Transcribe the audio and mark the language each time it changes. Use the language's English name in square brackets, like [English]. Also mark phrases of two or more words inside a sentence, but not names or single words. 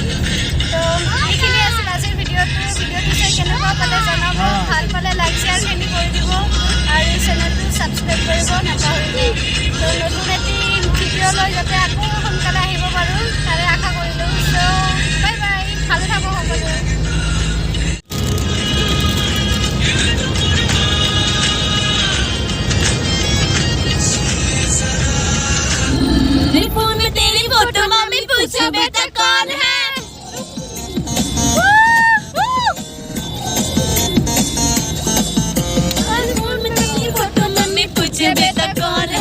[Assamese] তো এইখিনি আছিল আজিৰ ভিডিঅ'টো চাই কেনেকুৱা পালে জনাব, ভাল পালে লাইক শ্বেয়াৰখিনি কৰি দিব আৰু চেনেলটো ছাবস্ক্ৰাইব কৰিব নাপাহৰিব। তো নতুন এটি ভিডিঅ' লৈ যাতে আকৌ সোনকালে আহিব পাৰোঁ তাৰে আশা কৰিলোঁ। তো বাই বাই, ভালে থাকক সকলোৱে। [Hindi] फोन में तेरी फोटो मम्मी पूछे बेटा कौन है। फोन में तेरी फोटो मम्मी पूछे बेटा कौन है।